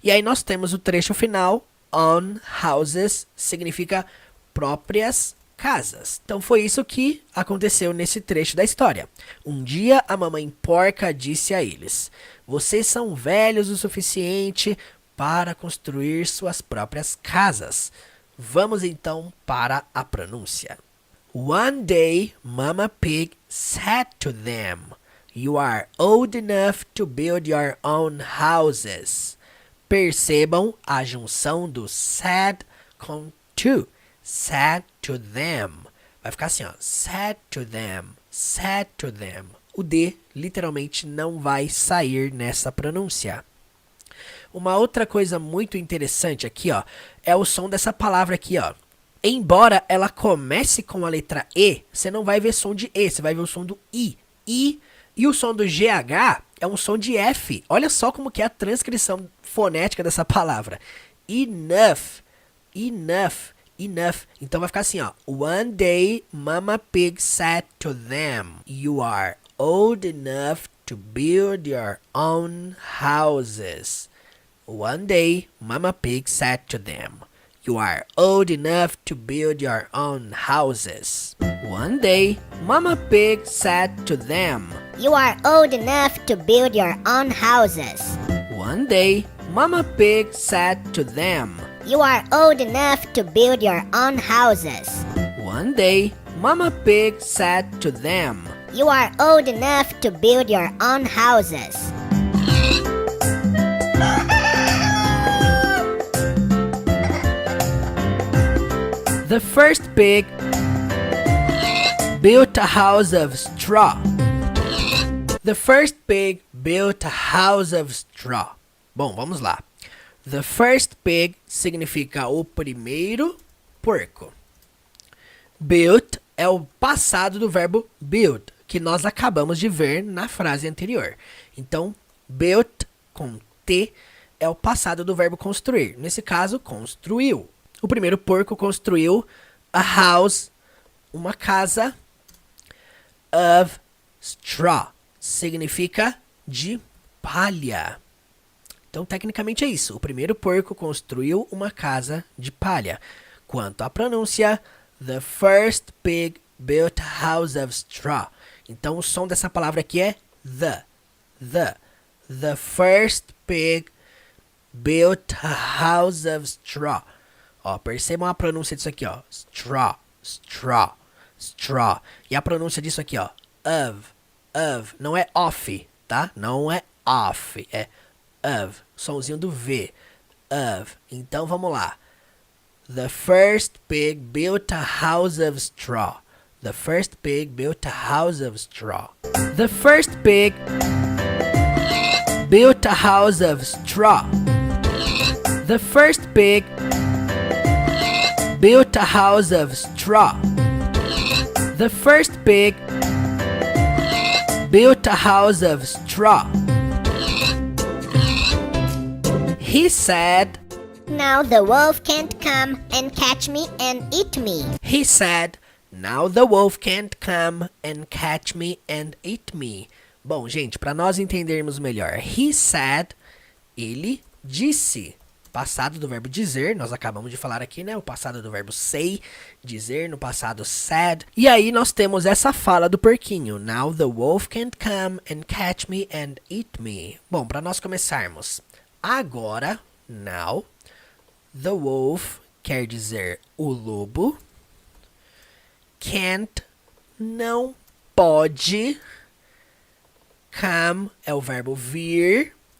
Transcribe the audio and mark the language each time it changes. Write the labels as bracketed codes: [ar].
[pt] E aí nós temos o trecho final. [en] On houses [pt] significa próprias casas. Então foi isso que aconteceu nesse trecho da história. Um dia a mamãe porca disse a eles: Vocês são velhos o suficiente para construir suas próprias casas. Vamos então para a pronúncia. [en] One day, Mama Pig said to them, You are old enough to build your own houses. [pt] Percebam a junção do said com to. [en] Said to them. [pt] Vai ficar assim, ó. [en] Said to them. Said to them. [pt] O D literalmente não vai sair nessa pronúncia. Uma outra coisa muito interessante aqui, ó, é o som dessa palavra aqui, ó. Embora ela comece com a letra E, você não vai ver som de E, você vai ver o som do I. I e o som do GH é um som de F. Olha só como que é a transcrição fonética dessa palavra. [en] Enough, enough, enough. [pt] Então vai ficar assim, ó. [en] One day, Mama Pig said to them, You are old enough to build your own houses. One day, Mama Pig said to them, You are old enough to build your own houses. One day, Mama Pig said to them, You are old enough to build your own houses. One day, Mama Pig said to them, You are old enough to build your own houses. One day, Mama Pig said to them, You are old enough to build your own houses. The first pig built a house of straw. The first pig built a house of straw. [pt] Bom, vamos lá. [en] The first pig [pt] significa o primeiro porco. Built é o passado do verbo build, que nós acabamos de ver na frase anterior. Então, built com T é o passado do verbo construir. Nesse caso, construiu. O primeiro porco construiu a house, uma casa, of straw. Significa de palha. Então, tecnicamente é isso. O primeiro porco construiu uma casa de palha. Quanto à pronúncia, [en] the first pig built a house of straw. [pt] Então, o som dessa palavra aqui é the. [en] The first pig built a house of straw. [pt] Ó, percebam a pronúncia disso aqui, ó. [en] Straw, straw, straw. [pt] E a pronúncia disso aqui, ó. Of. Não é off, tá? Não é off, é of. Somzinho do V. Of. Então, vamos lá. [en] The first pig built a house of straw. The first pig built a house of straw. The first pig built a house of straw. The first pig built a house of straw. The first pig built a house of straw. He said, Now the wolf can't come and catch me and eat me. He said, Now the wolf can't come and catch me and eat me. [pt] Bom, gente, para nós entendermos melhor, [en] he said, [pt] ele disse. passado do verbo dizer, nós acabamos de falar aqui, né? O passado do verbo say, dizer, no passado said. E aí nós temos essa fala do porquinho. [en] Now the wolf can't come and catch me and eat me. [pt] Bom, para nós começarmos. Agora, now, the wolf quer dizer o lobo. Can't, não pode. Come é o verbo vir.